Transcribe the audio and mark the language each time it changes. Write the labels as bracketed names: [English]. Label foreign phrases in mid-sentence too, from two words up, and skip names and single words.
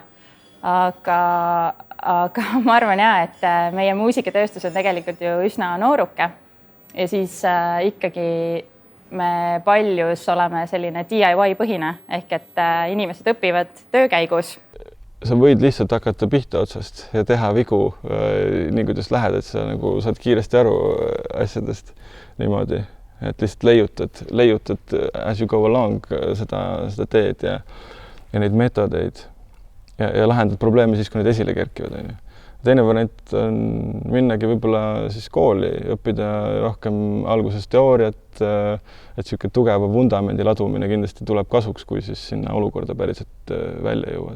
[Estonian] Aga ma arvan et meie muusikatööstus on tegelikult ju üsna nooruke ja siis ikkagi me paljus oleme selline DIY põhine ehk et inimesed õpivad töö käigus. Sa võid lihtsalt hakata pihta otsast ja teha vigu nii, kuidas lähed, et sa nagu saad kiiresti aru asjadest niimoodi, et lihtsalt leiutad [English] as you go along [Estonian] seda teed ja neid metodeid ja lahendad probleeme siis, kui need esile kerkivad. Teine variant on minnagi võib-olla siis kooli, õppida rohkem alguses teooriat, et selline tugeva vundamendi ladumine kindlasti tuleb kasuks, kui siis sinna olukorda päriselt välja jõuad.